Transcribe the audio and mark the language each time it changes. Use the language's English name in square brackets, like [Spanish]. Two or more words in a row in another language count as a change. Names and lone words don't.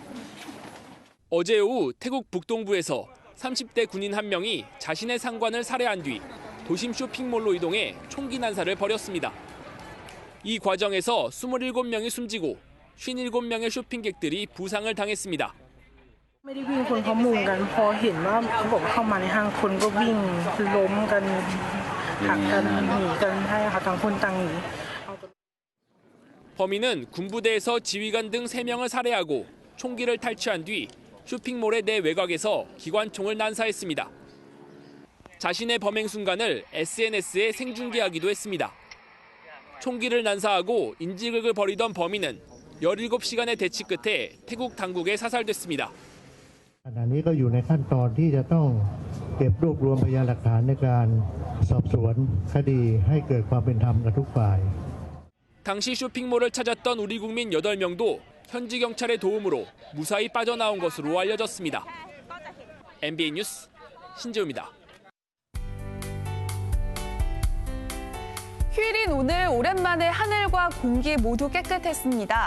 [Korean] 어제 오후 태국 북동부에서 30대 군인 한 명이 자신의 상관을 살해한 뒤 도심 쇼핑몰로 이동해 총기 난사를 벌였습니다. 이 과정에서 27명이 숨지고 57명의 쇼핑객들이 부상을 당했습니다. [Thai] ไม่ได้วิ่งคนเขามุงกันพอเห็นว่าเขาบอกว่าเข้ามาในห้างคนก็วิ่งล้มกันหักกันหนีกันให้ค่ะต่างคนต่างหนี [Korean] 범인은 군부대에서 지휘관 등 3명을 살해하고 총기를 탈취한 뒤 쇼핑몰의 내 외곽에서 기관총을 난사했습니다. 자신의 범행 순간을 SNS에 생중계하기도 했습니다. 총기를 난사하고 인질극을 벌이던 범인은 17시간의 대치 끝에 태국 당국에 사살됐습니다. [Thai] ขณะนี้ก็อยู่ในขั้นตอนที่จะต้องเก็บรวบรวมพยานหลักฐานในการสอบสวนคดีให้เกิดความเป็นธรรมกับทุกฝ่าย [Korean] 당시 쇼핑몰을 찾았던 우리 국민 8명도 현지 경찰의 도움으로 무사히 빠져나온 것으로 알려졌습니다. MBN 뉴스 신재우입니다. 휴일인 오늘 오랜만에 하늘과 공기 모두 깨끗했습니다.